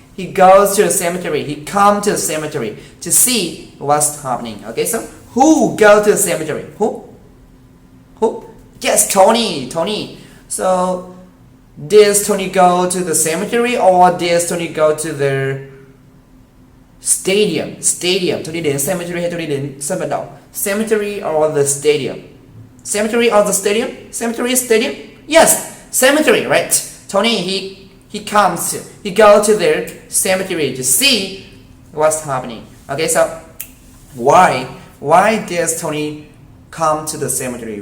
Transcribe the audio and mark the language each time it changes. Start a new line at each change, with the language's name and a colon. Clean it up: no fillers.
English: He goes to the cemetery. He comes to the cemetery to see what's happening. Okay, so who goes to the cemetery? Who? Yes, Tony. So, does Tony go to the cemetery or does Tony go to the stadium?
Vietnamese: Tony đến cemetery hay Tony đến sân vận động?
English: Cemetery or the stadium? Cemetery or the stadium? Cemetery, stadium? Yes, cemetery, right? Tony, he goes to the cemetery to see what's happening. Okay, so why does Tony come to the cemetery?